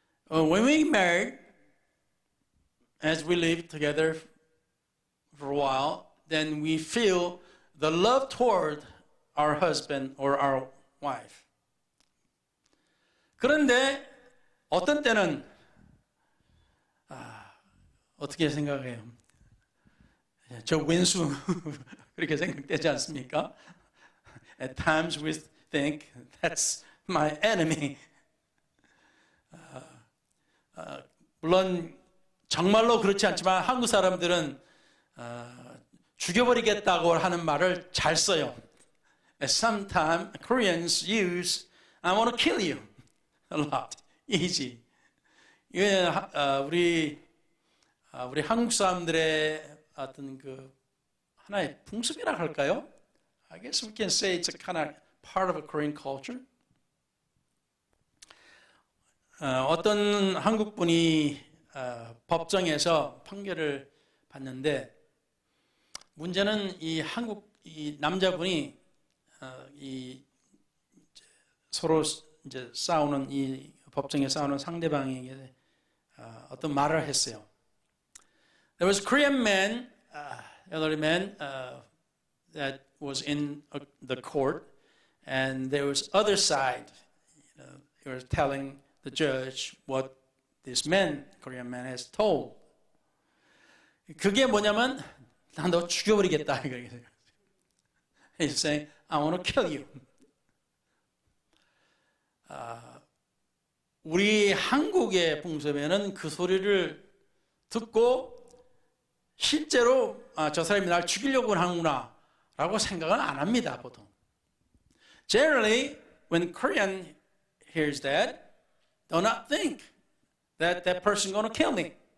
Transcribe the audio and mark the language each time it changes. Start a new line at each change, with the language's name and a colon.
English: When we married, as we live together for a while, then we feel the love toward our husband or our wife.
Korean: 그런데 어떤 때는 어떻게 생각해요? 저 왼수 그렇게 생각되지 않습니까?
English: At times we think that's my enemy.
Korean: 물론 정말로 그렇지 않지만 한국 사람들은 죽여버리겠다고 하는 말을 잘 써요.
English: Sometimes Koreans use I want to kill you a lot. Easy.
Korean: 이게 우리 한국 사람들의 어떤 하나의 풍습이라 할까요?
English: I guess we can say it's a kind of part of a Korean culture.
Korean: 어떤 한국 분이 법정에서 판결을 받는데 문제는 이 남자분이 서로 이제 법정에 싸우는 상대방에게 어떤 말을 했어요.
English: There was a Korean man, elderly man, that was in the court, and there was other side. He was telling the judge what this man, Korean man, has told.
Korean: 그게 뭐냐면 난 너 죽여버리겠다.
English: He's saying, I want to kill you.
Korean: 우리 한국의 풍습에는 그 소리를 듣고 실제로 저 사람이 날 죽이려고 하는구나 라고 생각은 안 합니다, 보통.
English: Generally, when Korean hears that, do not think that that person is going to kill me.